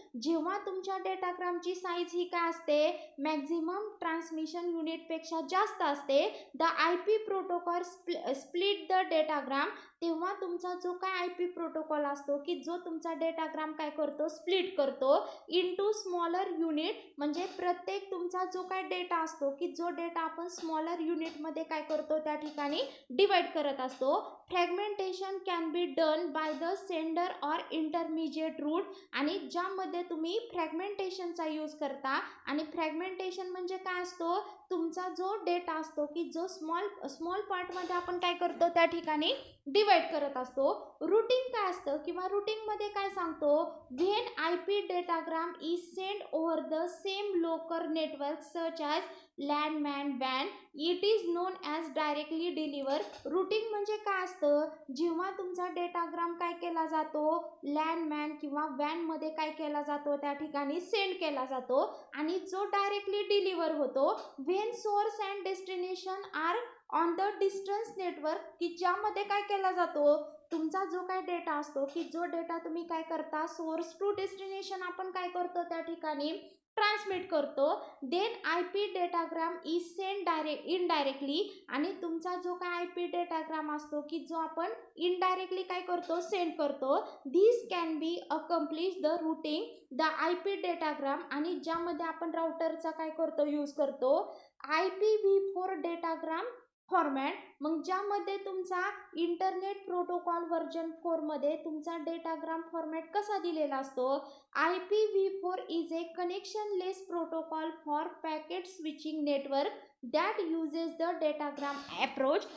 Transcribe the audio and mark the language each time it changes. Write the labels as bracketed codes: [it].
[mr] जेव्हा तुमच्या डेटाग्रामची साईज ही काय असते, मॅक्झिमम ट्रान्समिशन युनिटपेक्षा जास्त असते, [en] The IP protocol split the datagram. [mr] तेव्हा तुमचा जो काय IP प्रोटोकॉल असतो की जो तुमचा डेटाग्राम काय करतो, स्प्लिट करतो [en] Into smaller unit. [mr] म्हणजे प्रत्येक तुमचा जो काय डेटा असतो की जो डेटा आपण स्मॉलर युनिटमध्ये काय करतो त्या ठिकाणी डिवाइड करत असतो. [en] Fragmentation can be done by the sender or intermediate route. [mr] आणि ज्यामध्ये तुम्ही फ्रॅगमेंटेशनचा यूज करता. आणि फ्रॅगमेंटेशन म्हणजे काय असतो, तुमचा जो डेटा असतो की जो स्मॉल पार्टमध्ये आपण काय करतो त्या ठिकाणी डिवाइड करत असतो. रूटिंग काय असतं किंवा रूटिंगमध्ये काय सांगतो, [en] When IP datagram is send over the same local network such as लँडमॅन van it is non as directly deliver. [mr] Routing म्हणजे काय असतं, जेव्हा तुमचा डेटाग्राम काय केला जातो, लँडमॅन किंवा वॅनमध्ये काय केला जातो त्या ठिकाणी सेंड केला जातो आणि जो डायरेक्टली डिलिव्हर होतो [en] When source and destination are on the distance network. [mr] की ज्यामध्ये काय केला जातो, तुमचा जो काय डेटा असतो की जो डेटा तुम्ही काय करता, सोर्स टू डेस्टिनेशन आपण काय करतो त्या ठिकाणी ट्रान्समिट करतो. [en] Then IP datagram is send indirectly. [mr] आणि तुमचा जो काय IP डेटाग्राम असतो की जो आपण इनडायरेक्टली काय करतो, सेंड करतो. [en] This can be accomplish the routing the IP datagram. [mr] आणि ज्यामध्ये आपण राउटरचा काय करतो, यूज करतो IPv4 डेटाग्राम फॉर्मॅट. मग ज्यामध्ये तुमचा इंटरनेट प्रोटोकॉल व्हर्जन 4 मध्ये तुमचा डेटाग्राम फॉर्मॅट कसा दिलेला असतो, [en] IPv4 is a connectionless protocol for packet switching network that uses the datagram approach.